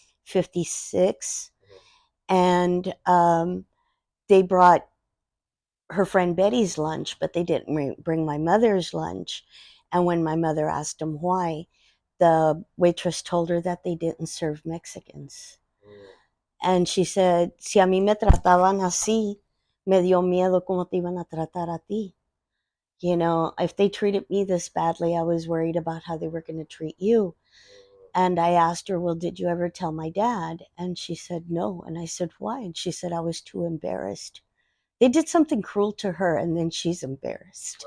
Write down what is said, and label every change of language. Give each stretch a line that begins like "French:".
English: 56, and they brought her friend Betty's lunch, but they didn't bring my mother's lunch. And when my mother asked them why, the waitress told her that they didn't serve Mexicans. And she said,
Spanish: si a mí me trataban así, me dio miedo cómo te iban a tratar a ti.
English: You know, if they treated me this badly, I was worried about how they were going to treat you. And I asked her, well, did you ever tell my dad? And she said, no. And I said, why? And she said, I was too embarrassed. They did something cruel to her, and then she's embarrassed.